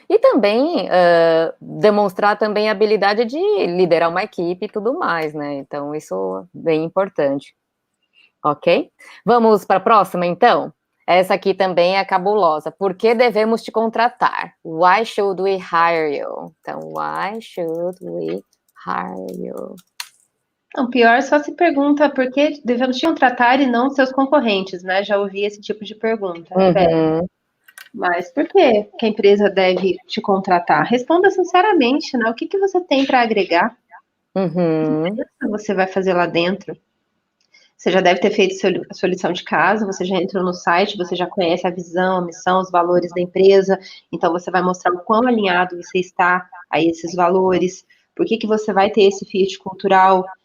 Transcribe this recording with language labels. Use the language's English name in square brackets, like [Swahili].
[Portuguese] E também demonstrar também a habilidade de liderar uma equipe e tudo mais, né? Então, isso é bem importante. Ok? Vamos para a próxima, então? Essa aqui também é cabulosa. Por que devemos te contratar? [English] Why should we hire you? Então, why should we hire you? [Portuguese] Não, pior só se pergunta por que devemos te contratar e não seus concorrentes, né? Já ouvi esse tipo de pergunta. Uhum. Mas por que a empresa deve te contratar? Responda sinceramente, né? O que você tem para agregar? Uhum. O que você vai fazer lá dentro? Você já deve ter feito a sua lição de casa, você já entrou no site, você já conhece a visão, a missão, os valores da empresa, então você vai mostrar o quão alinhado você está a esses valores, por que você vai ter esse fit cultural.